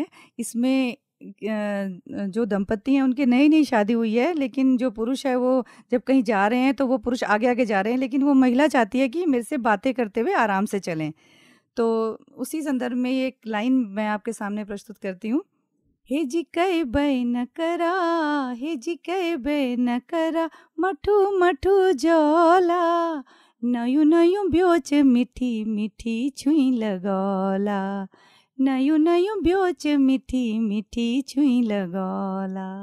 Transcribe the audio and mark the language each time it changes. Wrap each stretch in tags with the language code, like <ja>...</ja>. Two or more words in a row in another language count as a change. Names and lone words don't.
<hi>इसमें जो दंपति हैं उनकी नई शादी हुई है, लेकिन जो पुरुष है वो जब कहीं जा रहे हैं तो वो पुरुष आगे जा रहे हैं, लेकिन वो महिला चाहती है कि मेरे से बातें करते हुए आराम से चलें। तो उसी संदर्भ में एक लाइन मैं आपके सामने प्रस्तुत करती हूँ।</hi> <gbm>हे जी कई बे न करा, हे जी कई बे न करा, मठू मठू जोला, नयू नयू ब्योच मीठी मीठी छुई लगौला, नयू नयू ब्योच मीठी मीठी छुई लगौला।</gbm>